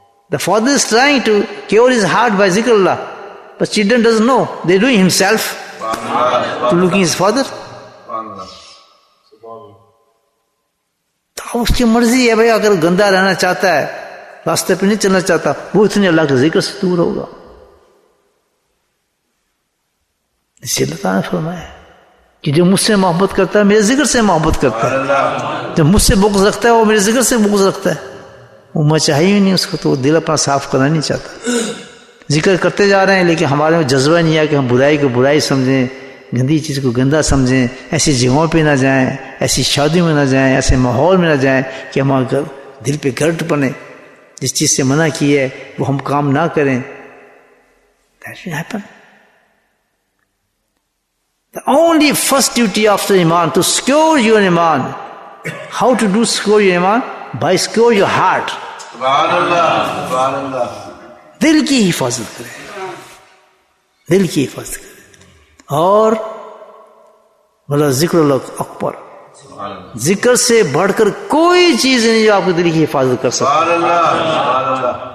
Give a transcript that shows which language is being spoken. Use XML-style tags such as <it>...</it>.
<en>The father is trying to cure his heart by zikr Allah, but children doesn't know. They're doing himself to looking his father.</en> <ur>تو اس کی مرضی ہے بھائی، اگر گندا رہنا چاہتا ہے، راستے پہ نہیں چلنا چاہتا، وہ اتنے اللہ کے ذکر سے دور ہوگا. اس سے اللہ تعالیٰ نے فرمایا کہ جو مجھ سے محبت کرتا ہے میرے ذکر سے محبت کرتا ہے، جو مجھ سے بغض رکھتا ہے وہ میرے ذکر سے بغض رکھتا ہے. وہ میں چاہیے ہی نہیں اس کو، تو وہ دل اپنا صاف کرنا نہیں چاہتا. ذکر کرتے جا رہے ہیں لیکن ہمارے میں جذبہ نہیں ہے کہ ہم برائی کو برائی سمجھیں، گندی چیز کو گندا سمجھیں، ایسی جگہوں پہ نہ جائیں، ایسی شادیوں میں نہ جائیں، ایسے ماحول میں نہ جائیں کہ ہمارا دل پہ گرد بنے. جس چیز سے منع کی ہے وہ ہم کام نہ کریں.</ur> <en>That should happen. The only first duty after Iman to score your Iman. How to do score your Iman? By score your heart.</en> <ar>Subhanallah, Subhanallah.</ar> <ur>دل کی حفاظت کریں، دل کی حفاظت کریں. اور بلا ذکر اللہ اکبر، ذکر سے بڑھ کر کوئی چیز نہیں جو آپ کے دل کی حفاظت کر سکتا.</ur> <ar>Subhanallah.</ar>